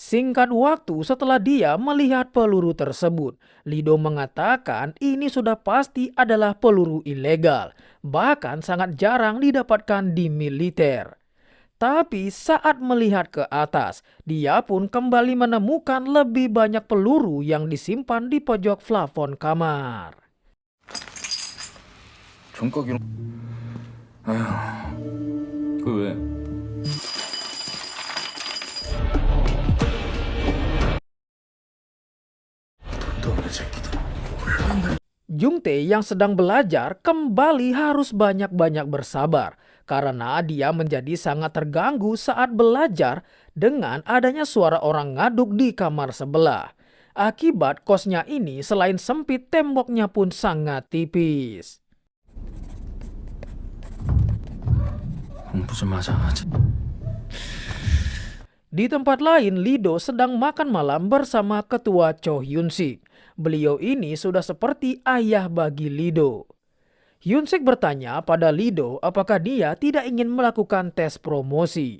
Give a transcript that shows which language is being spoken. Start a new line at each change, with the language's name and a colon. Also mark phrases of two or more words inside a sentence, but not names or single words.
Indonesian: Singkat waktu setelah dia melihat peluru tersebut, Lido mengatakan ini sudah pasti adalah peluru ilegal, bahkan sangat jarang didapatkan di militer. Tapi saat melihat ke atas, dia pun kembali menemukan lebih banyak peluru yang disimpan di pojok plafon kamar.
Korean: 종각이랑 아휴 그 왜?
Indonesian: Jungtae yang sedang belajar kembali harus banyak-banyak bersabar karena dia menjadi sangat terganggu saat belajar dengan adanya suara orang ngaduk di kamar sebelah. Akibat kosnya ini selain sempit, temboknya pun sangat tipis.
Korean: 공부 좀 하자.
Indonesian: Di tempat lain, Lido sedang makan malam bersama ketua Cho Hyun-sik. Beliau ini sudah seperti ayah bagi Lido. Hyun-sik bertanya pada Lido apakah dia tidak ingin melakukan tes promosi.